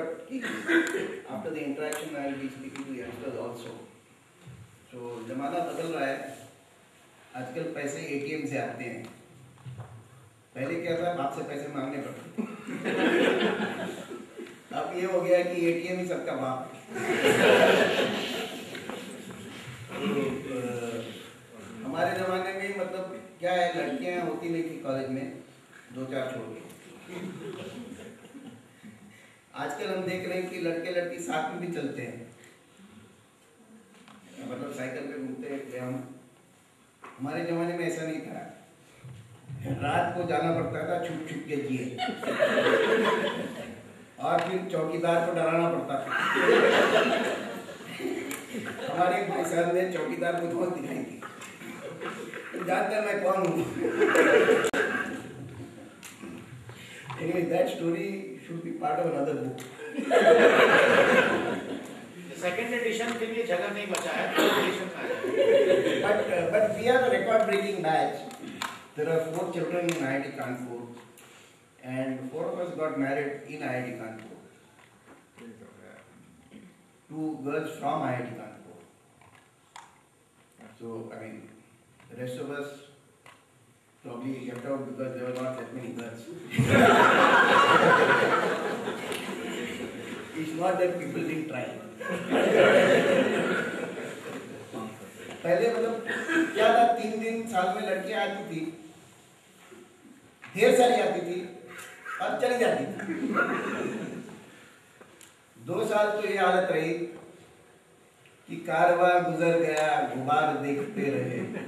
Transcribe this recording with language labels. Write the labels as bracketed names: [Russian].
[English] after the interaction I will be speaking to youngsters also. [Hindi] So जमाना बदल रहा है, आजकल पैसे ATM से आते हैं, पहले क्या था बाप से पैसे मांगने पड़ते अब ये हो गया कि ATM ही सबका बाप हमारे जमाने में मतलब क्या है, लड़कियां होती नहीं थी कॉलेज में, 2-4 छोड़ के। आजकल हम देख रहे हैं कि लड़के लड़की साथ में भी चलते हैं, मतलब साइकिल पे घूमते हैं हम। हमारे जमाने में ऐसा नहीं था, रात को जाना पड़ता था छुप छुप के जिए और फिर चौकीदार को डराना पड़ता था। हमारे भाई साहब ने चौकीदार को धौंस दिखाई थी, जानते हैं मैं कौन हूँ। [English] Anyway, that story should be part of another book. [Hindi] Second edition के लिए जगह नहीं बचा है। [English] But we are a record-breaking batch. There are 4 children in IIT Kanpur, and 4 of us got married in IIT Kanpur. 2 girls from IIT Kanpur. So I mean, the rest of us probably kept out because there were not that many girls. It's not that people didn't try. [Hindi] पहले मतलब क्या था, 3 दिन साल में लड़कियां आती थी, ढेर सारी आती थी और चली जाती थी। 2 साल तो ये हालत रही कि कारवां गुजर गया, गुबार देखते रहे।